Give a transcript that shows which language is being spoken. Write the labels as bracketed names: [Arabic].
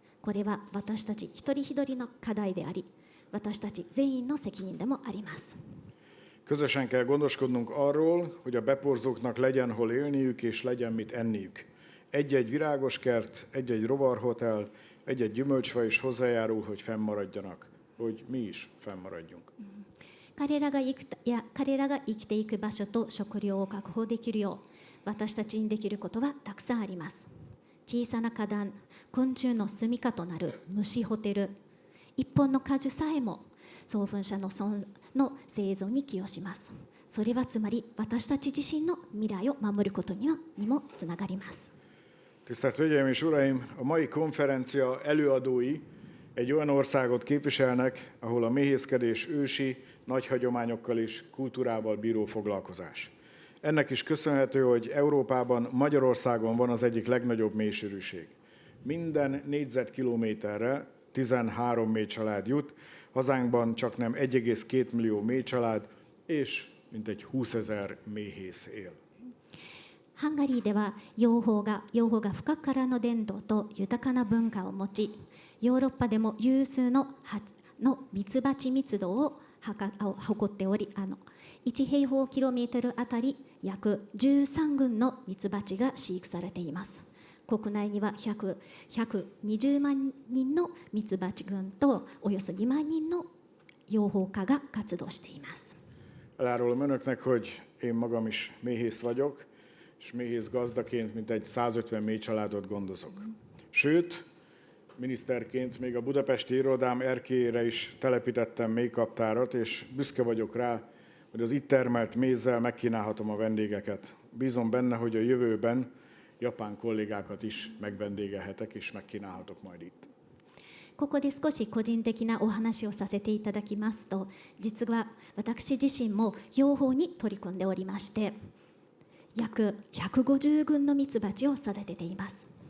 [Japanese] これは私たち一人一人の課題であり、私たち全員の責任でもあります。 [Hungarian] Közösen kell gondoskodnunk arról, hogy a beporzóknak legyen hol élniük és legyen mit enniük. Egy-egy virágoskert, egy-egy rovarhotel, egy-egy gyümölcsfa is hozzájárul, hogy fennmaradjanak, hogy mi is fennmaradjunk. [Japanese] 彼らが生きていく場所と食料を確保できるよう、私たちにできることはたくさんあります。小さな花壇、昆虫の住処となる虫ホテル、一本の果樹さえも送粉者の生存に寄与します。それはつまり私たち自身の未来を守ることにもつながります。 [Hungarian] Tisztelt Hölgyeim és Uraim, a mai konferencia előadói egy olyan országot képviselnek, ahol a méhészkedés ősi, nagy hagyományokkal és kultúrával bíró foglalkozás. Ennek is köszönhető, hogy Európában, Magyarországon van az egyik legnagyobb méhsűrűség. Minden négyzetkilométerre 13 méhcsalád jut, hazánkban csaknem 1,2 millió méhcsalád és mintegy 20 000 méhész él. [Japanese] ハンガリーでは養蜂が深くからの伝統と豊かな文化を持ち、ヨーロッパでも有数のミツバチ密度を誇っており、1平方キロメートルあたり約13群のミツバチが飼育されています。国内には120万人のミツバチ群とおよそ2万人の養蜂家が活動しています。 [Hungarian] Elárulom önöknek, hogy én magam is méhész vagyok, és méhész gazdaként mintegy 150 méhcsaládot gondozok. Sőt, miniszterként még a budapesti irodám erkélyére is telepítettem méhkaptárat, és büszke vagyok rá, hogy az itt termelt mézzel megkínálhatom a vendégeket. Bízom benne, hogy a jövőben japán kollégákat is megvendégelhetek, és megkínálhatok majd itt. [Japanese] ここで少し個人的なお話をさせていただきますと、実は私自身も養蜂に取り組んでおりまして、約150群のミツバチを育てています。